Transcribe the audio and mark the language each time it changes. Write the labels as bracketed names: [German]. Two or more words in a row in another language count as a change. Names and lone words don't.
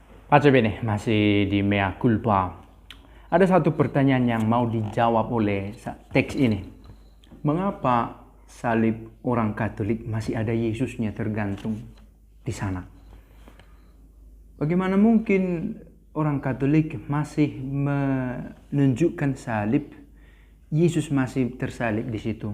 [Italian] Pace bene, [Indonesian] masih di [Latin] mea culpa. [Indonesian] Ada satu pertanyaan yang mau dijawab oleh teks ini. Mengapa salib orang Katolik masih ada Yesusnya tergantung di sana? Bagaimana mungkin orang Katolik masih menunjukkan salib, Yesus masih tersalib di situ?